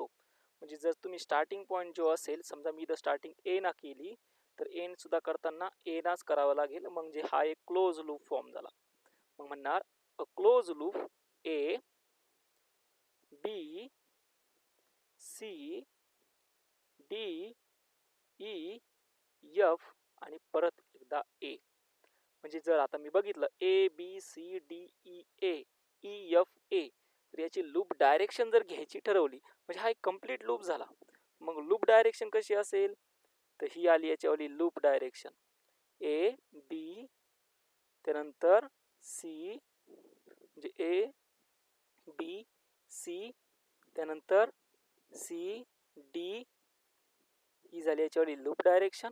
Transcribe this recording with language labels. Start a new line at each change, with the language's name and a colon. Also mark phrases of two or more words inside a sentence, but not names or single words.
Marathi: म्हणजे जर तुम्ही
English: starting point
Marathi: जो असेल, समजा मी इथं स्टार्टिंग ए ना केली तर एंड सुद्धा करताना ए नाच करावं लागेल, म्हणजे हा एक
English: close loop form
Marathi: झाला. मग म्हणणार
English: a close loop
Marathi: A B C D E F आणि परत एकदा A. म्हणजे जर आता मी बघितलं A B C D E A E F A तर याची
English: loop direction
Marathi: जर घ्यायची ठरवली म्हणजे हा एक
English: complete loop
Marathi: झाला. मग
English: loop direction
Marathi: कशी असेल तर ही आली याच्यावाली
English: loop direction
Marathi: A B त्यानंतर C म्हणजे A B C त्यानंतर C D ही झाली याच्यावाली
English: loop direction.